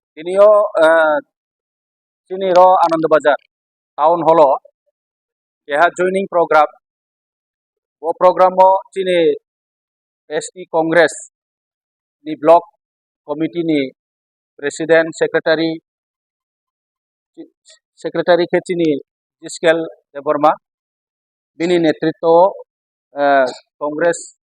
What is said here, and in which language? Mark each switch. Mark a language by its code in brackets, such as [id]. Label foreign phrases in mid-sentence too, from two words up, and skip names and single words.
[trp] তিনিও চিনি আনন্দবাজার টাউন হল কেহা [en] joining programme [trp] ও প্রোগ্রাম চিনি एसटी कांग्रेस नि [en] block committee [trp] नि [en] president secretary [trp] के चिनी जिस्केल देवर्मा बिनी नेतृत्व कांग्रेस